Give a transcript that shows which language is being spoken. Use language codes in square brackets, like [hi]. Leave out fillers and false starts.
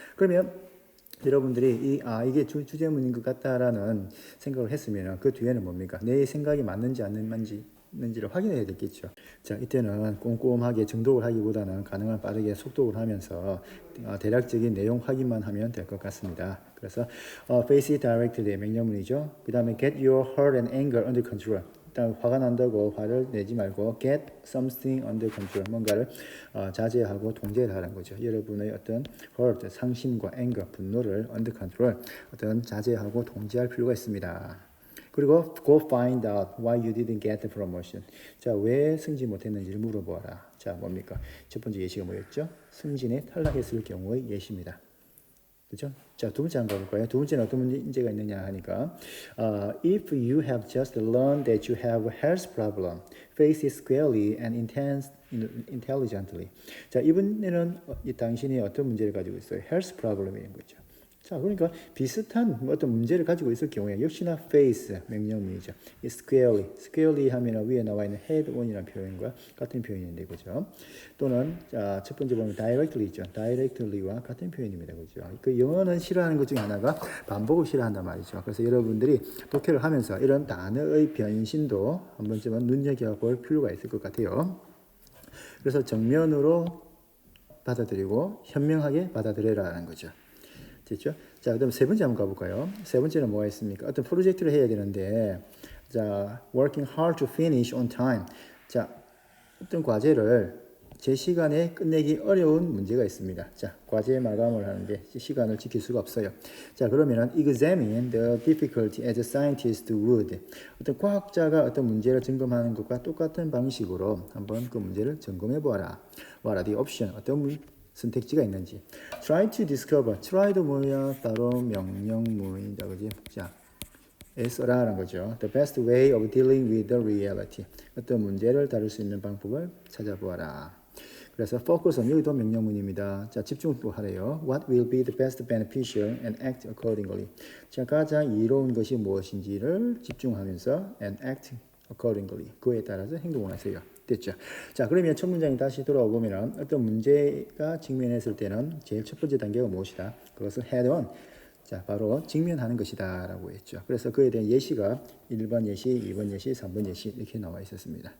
[ko] 그러면 여러분들이 이게 주제문인 것 같다라는 생각을 했으면 그 뒤에는 뭡니까? 내 생각이 맞는지 안 맞는지를 확인해야 되겠죠. 자, 이때는 꼼꼼하게 정독을 하기보다는 가능한 빠르게 속독을 하면서 대략적인 내용 확인만 하면 될 것 같습니다. 그래서 [en] face it directly [ko] 명령문이죠. 그 다음에 [en] get your hurt and anger under control. [ko] 일단 화가 난다고 화를 내지 말고 [en] get something under control. [ko] 뭔가를 자제하고 통제를 하는 거죠. 여러분의 어떤 hurt, 상심과 anger, 분노를 under control, 어떤 자제하고 통제할 필요가 있습니다. 그리고 [en] go find out why you didn't get the promotion. [ko] 자, 왜 승진 못했는지를 물어보아라. 자, 뭡니까? 첫 번째 예시가 뭐였죠? 승진에 탈락했을 경우의 예시입니다. 그죠? 자, 두 번째 한번 가볼까요? 두 번째는 어떤 문제가 있느냐 하니까 [en] if you have just learned that you have a health problem, face it squarely and intelligently. [ko] 자, 이번에는 당신이 어떤 문제를 가지고 있어요? health problem인 거죠. 자, 그러니까 비슷한 어떤 문제를 가지고 있을 경우에 역시나 face 명령문이죠. 이 squarely 하면 위에 나와 있는 head on이라는 표현과 같은 표현인데, 그죠? 또는 자, 첫 번째 보면 directly 있죠. directly와 같은 표현입니다, 그죠? 그 영어는 싫어하는 것 중에 하나가 반복을 싫어한단 말이죠. 그래서 여러분들이 독해를 하면서 이런 단어의 변신도 한 번쯤은 눈여겨볼 필요가 있을 것 같아요. 그래서 정면으로 받아들이고 현명하게 받아들여라는 거죠. 됐죠? 자, 그다음 세 번째 한번 가볼까요? 세 번째는 뭐가 있습니까? 어떤 프로젝트를 해야 되는데, 자, [en] working hard to finish on time. [ko] 자, 어떤 과제를 제 시간에 끝내기 어려운 문제가 있습니다. 자, 과제 마감을 하는데 시간을 지킬 수가 없어요. 자, 그러면은 [en] examine the difficulty as a scientist would. [ko] 어떤 과학자가 어떤 문제를 점검하는 것과 똑같은 방식으로 한번 그 문제를 점검해 보아라. [en] What are the options? [ko] 어떤 선택지가 있는지. [en] Try to discover. try도 [ko] 뭐야? 바로 명령문이다, 그지? 자, 애써라라는 거죠. [en] The best way of dealing with the reality. [ko] 어떤 문제를 다룰 수 있는 방법을 찾아보아라. 그래서 focus on 여기도 명령문입니다. 자, 집중도 하래요. [en] What will be the best beneficial and act accordingly. [ko] 자, 가장 이로운 것이 무엇인지를 집중하면서 [en] and act accordingly. [ko] 그에 따라서 행동을 하세요. 됐죠. 자, 그러면 첫 문장에 다시 돌아오면 어떤 문제가 직면했을 때는 제일 첫 번째 단계가 무엇이다? 그것을 [en] head on. [ko] 자, 바로 직면하는 것이다 라고 했죠. 그래서 그에 대한 예시가 1번 예시, 2번 예시, 3번 예시 이렇게 나와 있었습니다.